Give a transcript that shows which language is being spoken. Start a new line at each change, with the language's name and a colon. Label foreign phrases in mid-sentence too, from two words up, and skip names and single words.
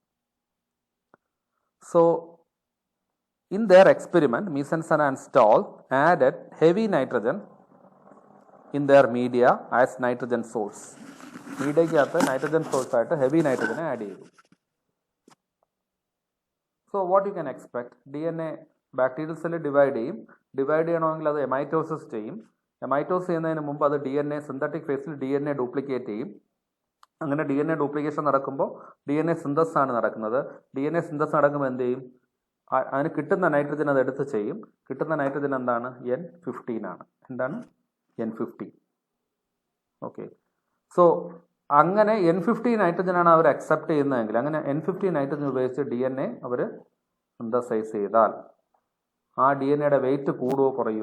English: So in their experiment, Meselhson and Stahl added heavy nitrogen in their media as nitrogen source. Media nitrogen source
Malayalam: aayittu
English: heavy nitrogen add
Malayalam: cheyidu.
English: So what you can expect?
Malayalam: DNA
English: bacterial cell divide
Malayalam: ചെയ്യണമെങ്കിൽ അത് mitosis cheyum. Mitosis ചെയ്യുന്നതിനു മുമ്പ് അത്
English: DNA synthetic phase
Malayalam: il DNA duplicate cheyum. അങ്ങനെ
English: DNA duplication
Malayalam: നടക്കുമ്പോൾ
English: DNA synthesis
Malayalam: ആണ് നടക്കുന്നത്.
English: DNA synthesis
Malayalam: നടക്കുമ്പോൾ എന്ത് ചെയ്യും? അതിന് കിട്ടുന്ന നൈട്രജൻ അത് എടുത്ത് ചെയ്യും. കിട്ടുന്ന നൈട്രജൻ എന്താണ്? N15 ആണ്. എന്താണ്? N15.
English: okay. so
Malayalam: അങ്ങനെ N15 നൈട്രജൻ ആണ് അവർ അക്സെപ്റ്റ് ചെയ്യുന്നതെങ്കിൽ, അങ്ങനെ N15 നൈട്രജൻ ഉപയോഗിച്ച് DNA അവർ സിന്തസൈസ് ചെയ്താൽ ആ DNAയുടെ വെയിറ്റ് കൂടുകയോ കുറയോ?